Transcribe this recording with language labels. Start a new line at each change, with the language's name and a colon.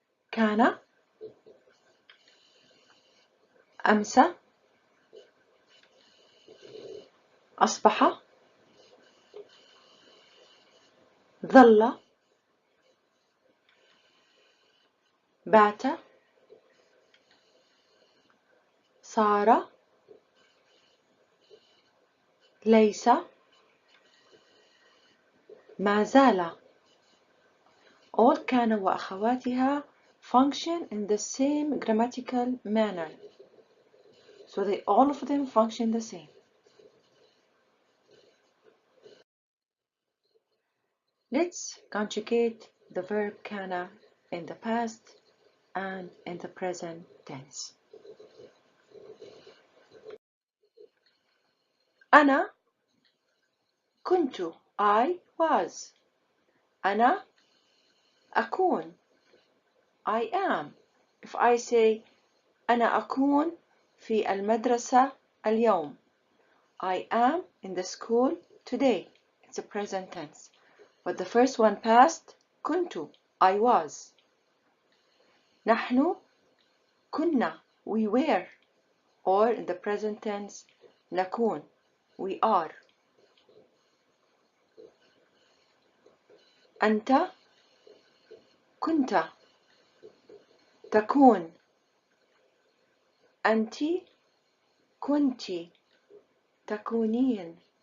Arabic: كان أمسى أصبح ظل بات صار ليس ما زال.
English: All كان وأخواتها function in the same grammatical manner. So all of them function the same. Let's conjugate the verb kana in the past and in the present tense.
Arabic: أنا كنت
English: I was.
Arabic: أنا أكون
English: I am. If I say
Arabic: أنا أكون في المدرسة اليوم,
English: I am in the school today. It's a present tense. But the first one past, كنت I was.
Arabic: نحن كنا
English: we were. Or in the present tense, نكون we are.
Arabic: أنت كنت تكون أنت كنت تكونين.